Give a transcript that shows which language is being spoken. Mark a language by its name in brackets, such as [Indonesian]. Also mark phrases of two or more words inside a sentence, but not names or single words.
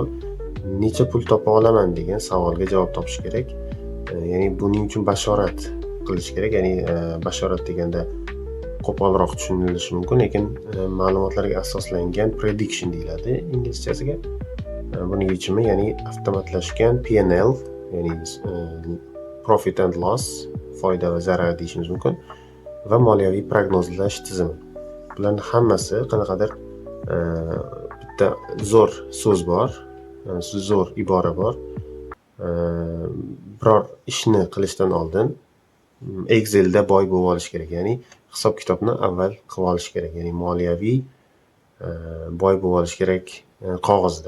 [Uzbek] Necha pul topa olaman degan savolga javob topish kerak. Ya'ni buning uchun bashorat qilish kerak. Ya'ni bashorat deganda qo'polroq tushunilishi mumkin, lekin ma'lumotlarga asoslangan prediction deyiladi inglizchasiga. Buning yechimi ya'ni avtomatlashgan P&L, ya'ni [English] profit and loss, [Uzbek] foyda va zarar deyishimiz mumkin, va moliyaviy prognozlash tizimi. Bularning hammasi qanaqadir bitta zo'r so'z bor, zo'r ibora bor. Biror ishni qilishdan oldin Excelda boy bo'lib olish kerak, ya'ni hisob-kitobni avval qilib olish kerak, ya'ni moliyaviy boy bo'lib olish kerak qog'ozda.